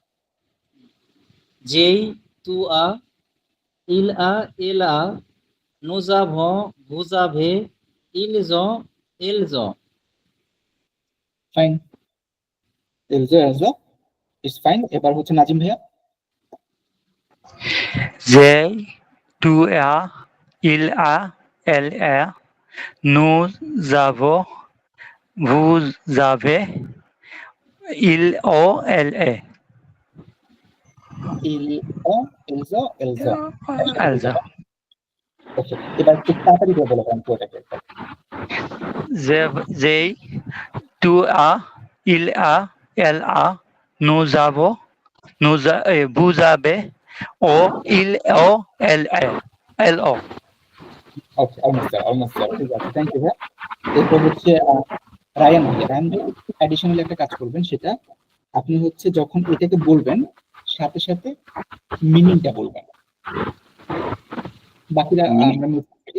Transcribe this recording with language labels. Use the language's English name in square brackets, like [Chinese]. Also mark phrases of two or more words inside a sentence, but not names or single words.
[French] j'ai tu as, il a, elle a, nous avons, vous avez, ils ont, elles ont. ফাইন, elles ont elles ont, [English] it's fine. [Bangla] এবার হচ্ছে নাজিম ভাইয়া। [French] j'ai tu as il a elle a nous avons vous avez il o l e ils ont elles ont elles ont, also [Bangla] ওকে, এবার একটু তাড়াতাড়ি করে বলে দেন পুরোটাকে একবার। [French] j'ai tu as il a elle a nous avons vous avez o il o l e l o [Bangla] ওকে, [English] almost sir, almost sir, [Bangla] ঠিক আছে, [English] thank you [Bangla] ভাইয়া। এরপর হচ্ছে রায়ান ভাইয়া, রায়ান ভাই অ্যাডিশনালি একটা কাজ করবেন, সেটা আপনি হচ্ছে যখন এটাকে বলবেন সাথে সাথে মিনিংটা বলবেন, বাকিরা আমরা move করি।